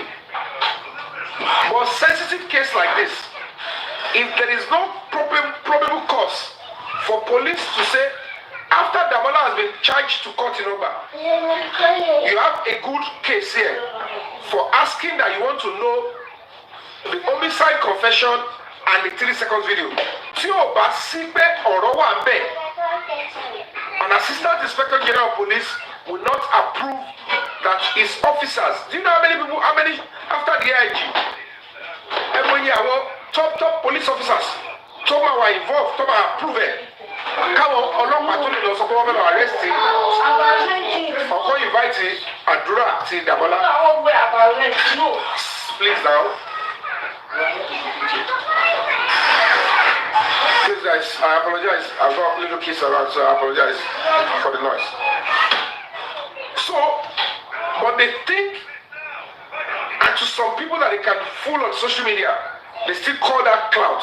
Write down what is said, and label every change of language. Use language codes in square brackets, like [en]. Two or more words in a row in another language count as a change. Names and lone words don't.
[en] But sensitive case like this, if there is no probable cause for police to say, after Damola has been charged to court in Oba, you have a good case here for asking that you want to know the homicide confession and the 3 seconds video. [yo] Tí o bá sí pé ọ̀rọ̀ wà ń bẹ̀, [en] an assistant inspector general of police will not approve that his officers. Do you know how many after the AIG? Every year, top police officers, top were involved, top approve it. [yo] Káwọn ọlọ́pàá tó lè lọ sọ pé wọ́n fẹ́ lọ [en] arrest him. [yo] Ọkọ invite Adura ti Dabola. [en] Please now. Please guys, I apologize. I've got little kids around, so I apologize for the noise. So, but they think, and to some people that they can fool on social media, they still call that clout.